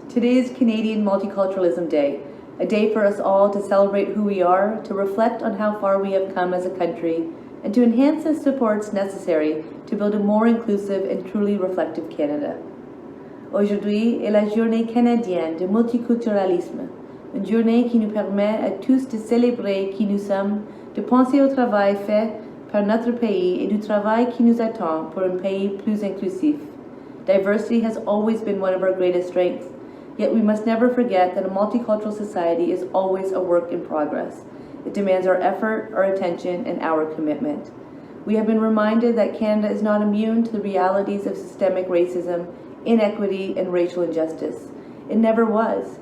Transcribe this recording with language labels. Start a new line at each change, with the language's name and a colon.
English: Today is Canadian Multiculturalism Day, a day for us all to celebrate who we are, to reflect on how far we have come as a country, and to enhance the supports necessary to build a more inclusive and truly reflective Canada.
French: Aujourd'hui est la journée canadienne de multiculturalisme, une journée qui nous permet à tous de célébrer qui nous sommes, de penser au travail fait par notre pays et du travail qui nous attend pour un pays plus inclusif.
English: Diversity has always been one of our greatest strengths, yet we must never forget that a multicultural society is always a work in progress. It demands our effort, our attention, and our commitment. We have been reminded that Canada is not immune to the realities of systemic racism, inequity, and racial injustice. It never was.